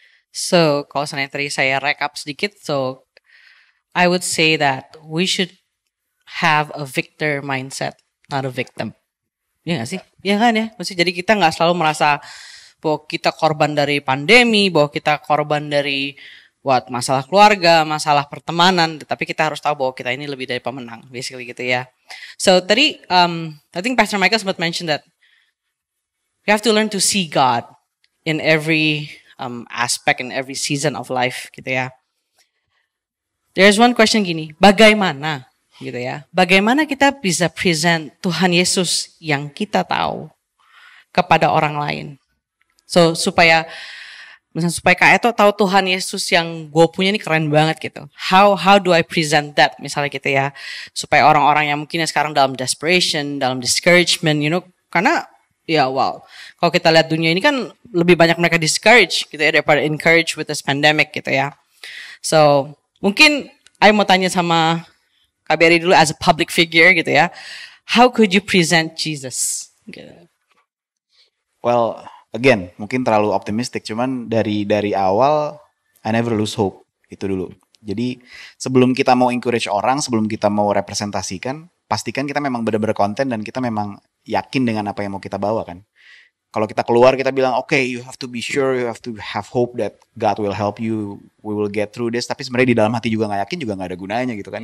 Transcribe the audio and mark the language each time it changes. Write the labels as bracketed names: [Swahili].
[English] So [Indonesian] kalau seandainya tadi saya recap sedikit, [English] so I would say that we should have a victor mindset, not a victim. [Indonesian] Iya gak sih? Iya kan ya? Maksudnya jadi kita gak selalu merasa bahwa kita korban dari pandemi, bahwa kita korban dari masalah keluarga, masalah pertemanan. Tapi kita harus tahu bahwa kita ini lebih dari pemenang, basically gitu ya. [English] So tadi, I think Pastor Michael sempat mention that we have to learn to see God in every aspect, in every season of life gitu ya. There's one question [Indonesian] gini, bagaimana? Gitu ya. Bagaimana kita bisa present Tuhan Yesus yang kita tahu kepada orang lain? So supaya Kak Eto tahu Tuhan Yesus yang gue punya ini keren banget gitu. [English] How do I present that [Indonesian] misalnya gitu ya? Supaya orang-orang yang mungkin sekarang dalam desperation, dalam discouragement, karena kalau kita lihat dunia ini kan lebih banyak mereka discourage gitu ya daripada encourage [English] with this pandemic [Indonesian] gitu ya. So mungkin I mau tanya sama Kak Berry dulu [English] as a public figure [Indonesian] gitu ya. [English] How could you present Jesus? [Indonesian] Gitu. Well, again, mungkin terlalu optimistic. Cuman dari awal, [English] I never lose hope. [Indonesian] Itu dulu. Jadi sebelum kita mau encourage orang, sebelum kita mau representasikan, pastikan kita memang benar-benar konten dan kita memang yakin dengan apa yang mau kita bawa kan. Kalau kita keluar kita bilang, [English] okay, you have to be sure, you have to have hope that God will help you, we will get through this. [Indonesian] Tapi sebenarnya di dalam hati juga nggak yakin, juga nggak ada gunanya gitu kan.